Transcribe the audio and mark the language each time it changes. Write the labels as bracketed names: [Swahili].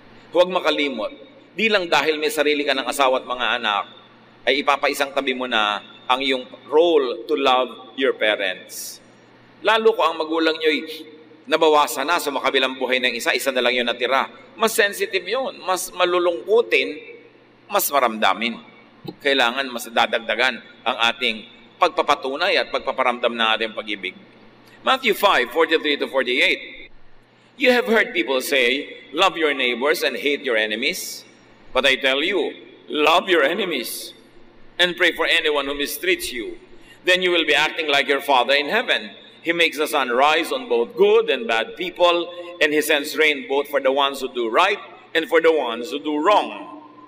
[Filipino] Huwag makalimot. Di lang dahil may sarili ka ng asawa at mga anak, ay ipapaisang tabi mo na ang iyong [English] role to love your parents. [Filipino] Lalo ko ang magulang nyo'y nabawasan na sa makabilang buhay ng isa na lang yun natira. Mas sensitive yun, mas malulungkutin, mas maramdamin. Kailangan mas dadagdagan ang ating pagpapatunay at pagpaparamdam ng ating pag-ibig. [English] Matthew 5:43-48. You have heard people say, love your neighbors and hate your enemies. But I tell you, love your enemies and pray for anyone who mistreats you. Then you will be acting like your Father in heaven. He makes the sun rise on both good and bad people, and He sends rain both for the ones who do right and for the ones who do wrong.